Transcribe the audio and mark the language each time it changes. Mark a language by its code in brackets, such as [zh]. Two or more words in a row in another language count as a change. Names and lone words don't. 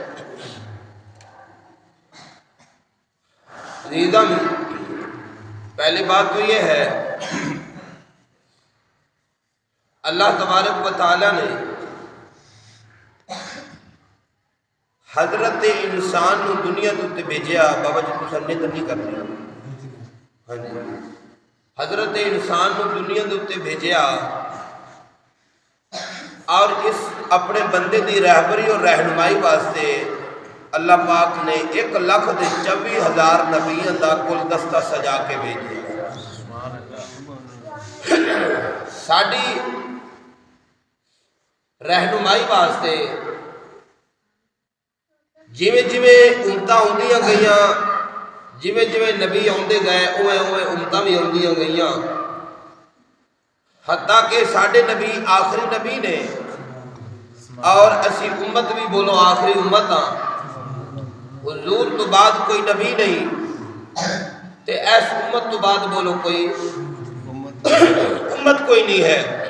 [ur] عزیزم، پہلی بات تو یہ ہے، اللہ تبارک و تعالی نے حضرت انسان [pa] نو دنیا تے بھیجیا، [ur] بابا جی تو سمجھ نہیں کرتے، ہاں جی، حضرت انسان [pa] نو دنیا تے بھیجیا اور اس اپنے بندے دی رہبری اور رہنمائی واسطے اللہ پاک نے 1,24,000 نبیوں دا گلدستہ سجا کے بھیجیا۔ ساڈی رہنمائی واسطے جویں جویں امتاں ہوندیاں گئیاں، جویں جویں نبی آندے گئے، اوے اوے امتاں بھی آندیاں گئیاں، حتیٰ کہ ساڈے نبی آخری نبی نے، اور اسی امت بھی بولو آخری امت ہاں۔ حضور تو بعد کوئی نبی نہیں تے ایس امت تو بعد بولو کوئی امت کوئی نہیں ہے۔